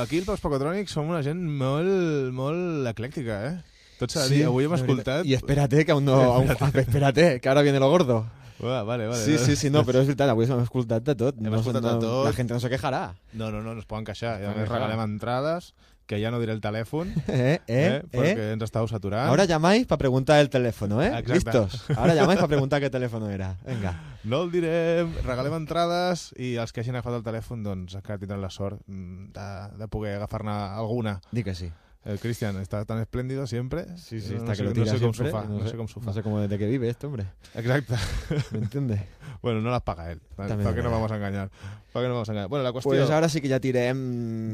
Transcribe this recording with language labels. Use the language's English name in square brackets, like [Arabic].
[Catalan] Aquí, els Pocotrònics, som una gent molt, molt eclèctica, eh? Tot s'ha de dir, avui hem escoltat... [Spanish] I espérate, que aún no... espérate, que ara viene lo gordo. Uah, vale. [Catalan] Sí, sí, sí, no, però és veritat, avui hem escoltat de tot. Hem escoltat de tot. La gent no se quejarà. No, no, no, no es poden queixar. I a més regalem entrades, que ja no diré el telèfon, perquè ens estàveu saturant. [Spanish] Ahora llamáis para preguntar el teléfono, ¿eh? Listos. Ahora llamáis para preguntar qué teléfono era. Venga. [Catalan] No el direm, regalem entrades i els que hagin agafat el telèfon, doncs, encara tindran la sort de poder agafar-ne alguna. Dic que sí. [Spanish] El Cristian está tan espléndido siempre. Sí, sí, está no que sé, lo tira no sé siempre. Cómo sufa, no, sé cómo sufa. No sé cómo desde que vive este hombre. Exacto. ¿Me entiendes? Bueno, no las paga él. También ¿para qué nos vamos a engañar? ¿Para qué nos vamos a engañar? Bueno, la cuestión... Pues ahora sí que ya tirem...